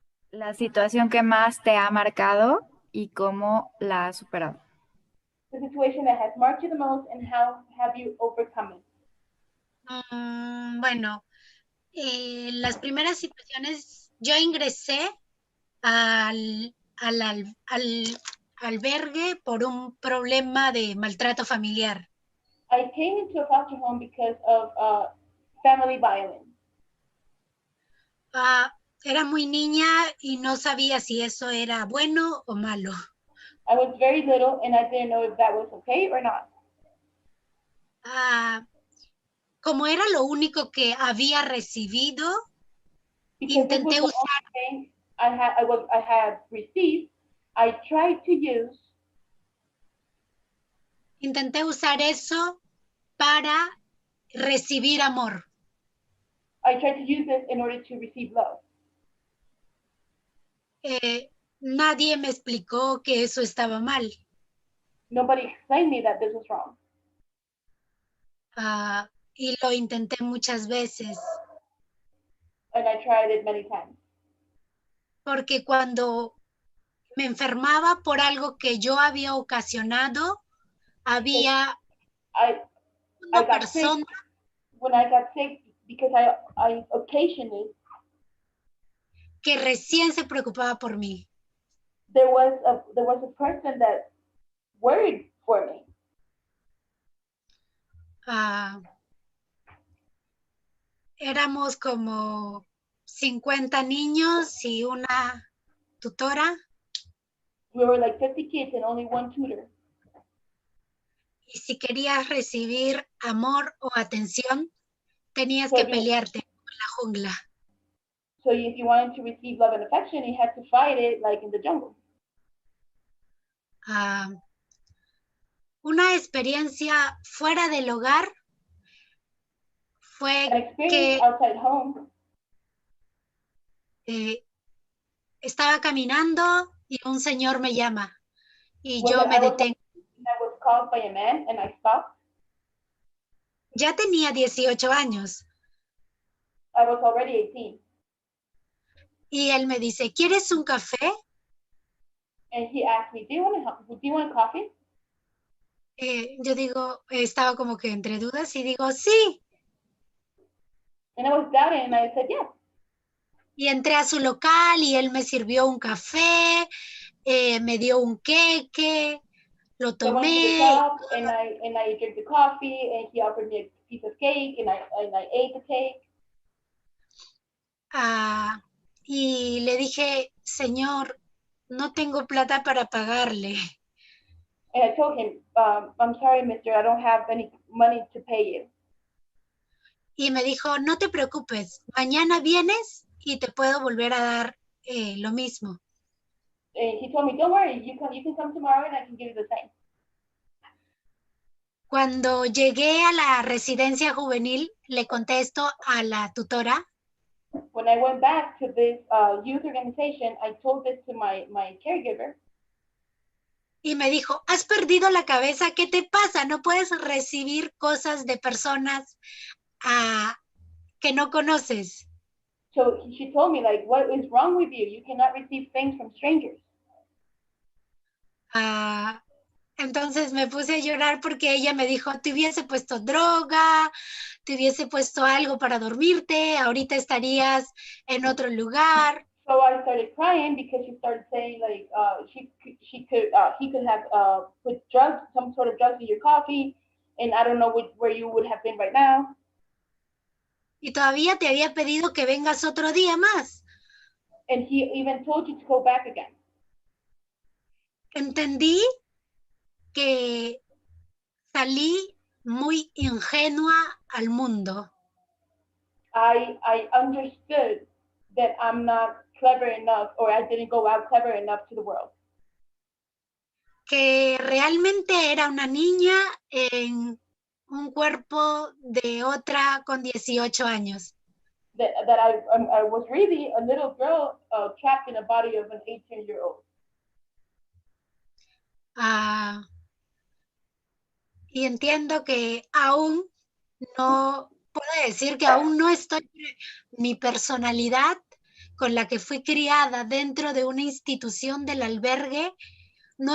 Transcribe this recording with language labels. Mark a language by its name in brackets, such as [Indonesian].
[Spanish] La situación que más te ha marcado y cómo la has superado. [English] The situation that has marked you the most and how have you overcome it? [Spanish] Bueno, las primeras situaciones, yo ingresé al albergue por un problema de maltrato familiar. [English] I came into a foster home because of family violence. [Spanish] Era muy niña y no sabía si eso era bueno o malo. [English] I was very little and I didn't know if that was okay or not. [Spanish] Como era lo único que había recibido, [English] Because this was [Spanish] intenté [English] the [Spanish] usar, [English] only thing I had received, I tried to use [Spanish] eso para recibir amor. [English] I tried to use this in order to receive love. [Spanish] Nadie me explicó que eso estaba mal. [English] Nobody explained me that this was wrong. [Spanish] Y lo intenté muchas veces. [English] And I tried it many times. [Spanish] Porque cuando me enfermaba por algo que yo había ocasionado, había una persona. [English] When I got sick because I occasioned it, [Spanish] que recién se preocupaba por mí. [English] There was a person that worried for me. [Spanish] Éramos como 50 niños y una tutora. [English] We were like 50 kids and only one tutor. [Spanish] Y si querías recibir amor o atención, tenías que pelearte en la jungla. [English] So if you wanted to receive love and affection, you had to fight it like in the jungle. [Spanish] Una experiencia fuera del hogar fue que [English] outside home. [Spanish] Estaba caminando y un señor me llama y yo me detengo. [English] I was called by a man and I stopped. [Spanish] Ya tenía 18 años. [English] I was already 18. [Spanish] Y él me dice, ¿quieres un café? [English] And he asked me, do you want coffee? [Spanish] Yo digo, estaba como que entre dudas y digo, sí. [English] And I was doubting and I said, yes. [Spanish] Y entré a su local y él me sirvió un café, me dio un queque, lo [English] So I went to the [Spanish] tomé. [English] shop and I drank the coffee and he offered me a piece of cake and I ate the cake. [Spanish] Y le dije, señor, no tengo plata para pagarle. [English] And I told him, I'm sorry, mister, I don't have any money to pay you. [Spanish] Y me dijo, no te preocupes, mañana vienes y te puedo volver a dar lo mismo. [English] And he told me, don't worry, you can come tomorrow and I can give you the same. [Spanish] Cuando llegué a la residencia juvenil, le contesto a la tutora. [English] When I went back to this youth organization, I told this to my caregiver. [Spanish] Y me dijo, ¿has perdido la cabeza? ¿Qué te pasa? No puedes recibir cosas de personas que no conoces. [English] So she told me, like, what is wrong with you? You cannot receive things from strangers. [Spanish] Ah, entonces me puse a llorar porque ella me dijo, te hubiese puesto droga, te hubiese puesto algo para dormirte, ahorita estarías en otro lugar. [English] So I started crying because she started saying, like, he could have put drugs, some sort of drugs in your coffee, and I don't know where you would have been right now. [Spanish] Y todavía te había pedido que vengas otro día más. [English] And he even told you to go back again. [Spanish] Entendí que salí muy ingenua al mundo. [English] I understood that I'm not clever enough, or I didn't go out clever enough to the world. [Spanish] Que realmente era una niña en un cuerpo de otra con 18 años. [English] That I was really a little girl trapped in a body of an 18-year-old. [Spanish] Ah, y entiendo que aún no, puedo decir que aún no estoy, mi personalidad con la que fui criada dentro de una institución del albergue no